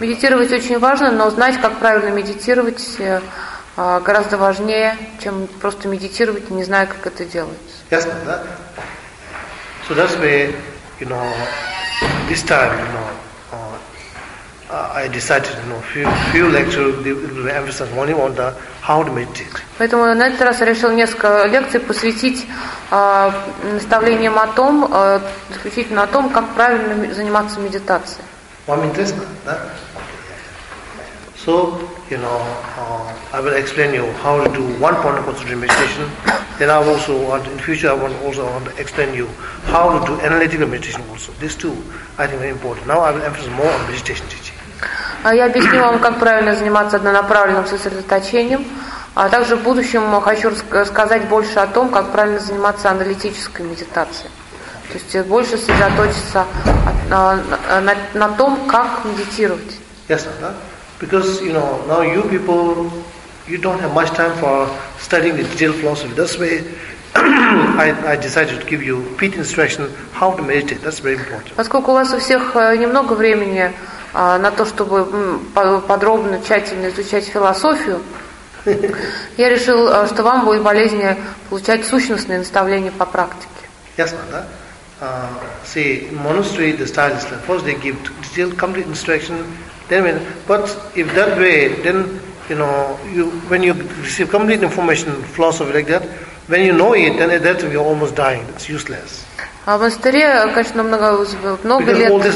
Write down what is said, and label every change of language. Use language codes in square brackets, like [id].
[ru] Медитировать очень важно, но знать, как правильно медитировать, гораздо важнее, чем просто медитировать, не зная, как это делается. Ясно, да? [en] So that's why, you know, this time, you know, I decided, you know, few lectures, emphasis only on the how to meditate. [ru] Поэтому на этот раз я решил несколько лекций посвятить наставлениям о том, исключительно о том, как правильно заниматься медитацией. Вам интересно, да? [en] So, you know, I will explain you how to do one point of concentration meditation. Then I also want, in future, I want also want to explain you how to do analytical meditation also. These two, I think, are important. Now I will emphasize more on meditation teaching. [ru] Я объясню вам, как правильно заниматься однонаправленным сосредоточением, а также в будущем хочу рассказать больше о том, как правильно заниматься аналитической медитацией. То есть больше сосредоточиться на том, как медитировать. Ясно, да? [en] Because, you know, now you people, you don't have much time for studying the detailed philosophy. That's why I decided to give you repeat instruction how to meditate. That's very important. [ru] Поскольку у вас у всех немного времени на то, чтобы подробно, тщательно изучать философию, я решил, что вам будет болезнее получать сущностные наставления по практике. Ясно, да? [en] See, in monastery, the style is like, first they give detailed, complete instruction, then, but if that way, then, you know, you, when you receive complete information, philosophy like that, when you know it, then at that time you're almost dying, it's useless. [ru] А в монастыре, конечно, много лет.